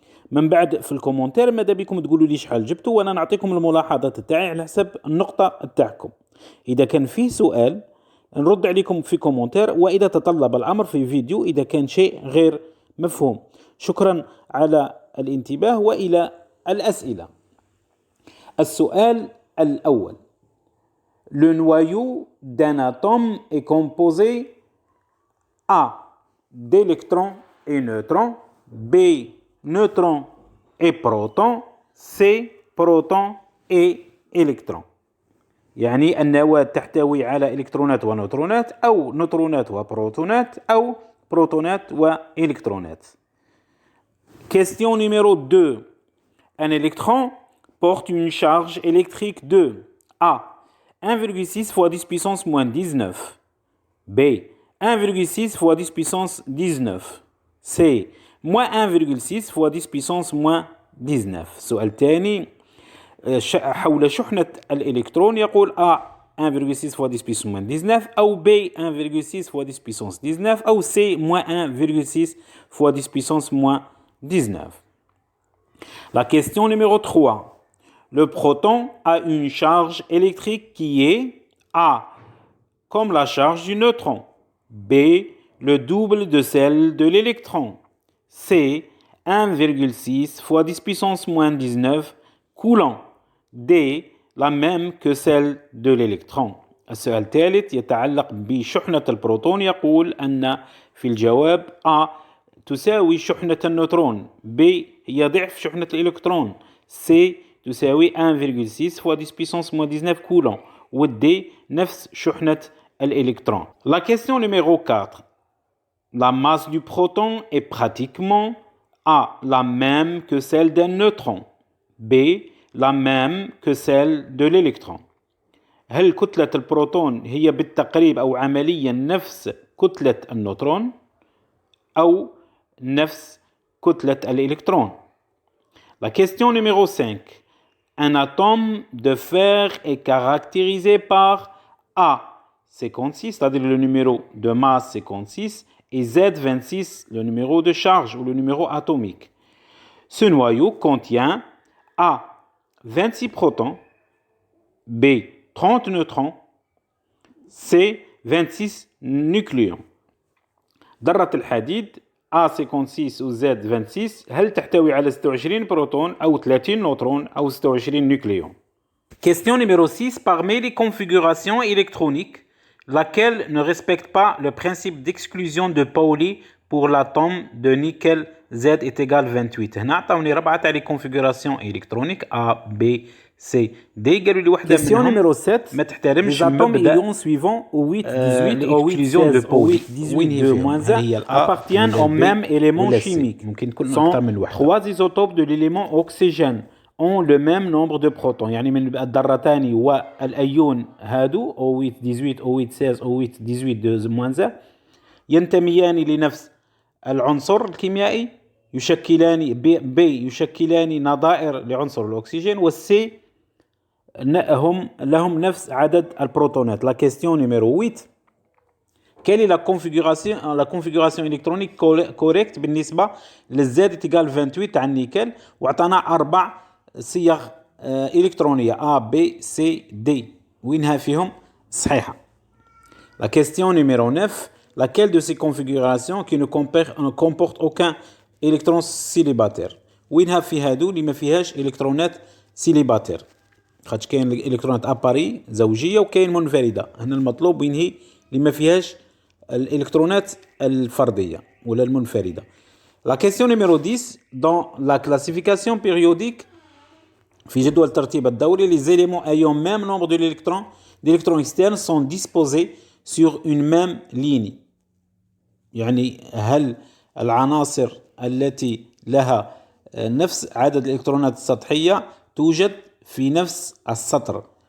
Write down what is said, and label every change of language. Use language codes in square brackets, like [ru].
[ar] من بعد في الكومنتير ماذا بكم تقولوا لي شحال جبتوا، وانا نعطيكم الملاحظات تاعي على حسب النقطة تاعكم. إذا كان فيه سؤال نرد عليكم في كومنتير، وإذا تطلب الأمر في فيديو إذا كان شيء غير مفهوم. شكرا على الانتباه وإلى الأسئلة. السؤال الأول: [fr] Le noyau d'un atome est composé A d'électrons et neutrons, B neutrons et protons, C protons et électrons. [ar] يعني النواة تحتوي على إلكترونات ونيوترونات، أو نيوترونات وبروتونات، أو بروتونات وإلكترونات. [fr] Question numéro 2. Un électron porte une charge électrique de A 1,6 fois 10 puissance moins 19, B 1,6 fois 10 puissance 19, C moins 1,6 fois 10 puissance moins 19. [ar] السؤال الثاني حول شحنة الإلكترون، يقول [fr] A 1,6 fois 10 puissance moins 19، أو B 1,6 fois 10 puissance 19، أو C moins 1,6 fois 10 puissance moins 19. La question numéro 3. Le proton a une charge électrique qui est A comme la charge du neutron, B le double de celle de l'électron, C 1,6 fois 10 puissance moins 19 coulomb, D la même que celle de l'électron. [ar] السؤال الثالث يتعلق بشحنة البروتون، يقول أن في الجواب A تساوي شحنة النيوترون، B هي ضعف شحنة الإلكترون، C تساوي [fr] 1,6 fois 10 puissance moins 19 coulomb، [ar] و D نفس شحنة الإلكترون. [fr] La question numéro 4. La masse du proton est pratiquement A la même que celle d'un neutron, B la même que celle de l'électron. [ar] هل كتلة البروتون هي بالتقريب أو عمليا نفس كتلة النيوترون أو نفس كتلة الإلكترون؟ [fr] La question numéro 5. Un atome de fer est caractérisé par A 56, c'est-à-dire le numéro de masse 56, et Z26, le numéro de charge ou le numéro atomique. Ce noyau contient A 26 protons, B 30 neutrons, C 26 nucléons. [ar] ذرة الحديد A56 و Z26 هل تحتوي على 26 بروتون أو 30 نيوترون أو 26 نيوكليون؟ [fr] Question numéro 6. Parmi les configurations électroniques, laquelle ne respecte pas le principe d'exclusion de Pauli pour l'atome de nickel Z est égal 28. [ar] هنا عطاوني 4 تاع لي configurations électroniques A, B, C, D. قالوا لي واحدة منهم ما تحترمش مبدأ [fr] suivants au 8, 18, au 8, l'exclusion de 16, au Pauli. 8, 18, 2, moins 1 appartiennent au même élément chimique. Sont 3 isotopes de l'élément oxygène ont le même nombre de protons. [ar] يعني من الذرتان والأيون هادو [fr] au 8, 18, au 8, 16, au 8, 18, 2, moins 1 [ar] ينتميان لنفس العنصر الكيميائي، يشكلان B يشكلان نظائر لعنصر الأكسجين، والسي لهم نفس عدد البروتونات. [fr] La question numéro 8. Quelle est la configuration électronique correcte [ar] بالنسبة للZ égal 28 تاع النيكل، وعطانا 4 صيغ إلكترونية A, B, C, D، وينها فيهم صحيحة. [fr] La question numéro 9. Laquelle de ces configurations qui ne comporte aucun électron célibataire؟ [ar] وينها في هادو اللي ما فيهاش إلكترونات سيليباتير، خاطش كاين الإلكترونات أباري زوجية وكاين منفردة. هنا المطلوب وين هي اللي ما فيهاش الإلكترونات الفردية ولا المنفردة. [fr] La question numéro 10. Dans la classification périodique, [ar] في جدول الترتيب الدوري [fr] les éléments ayant même nombre d'électrons externes sont disposés sur une même ligne. [ar] يعني هل العناصر التي لها نفس عدد الإلكترونات السطحية توجد في نفس السطر.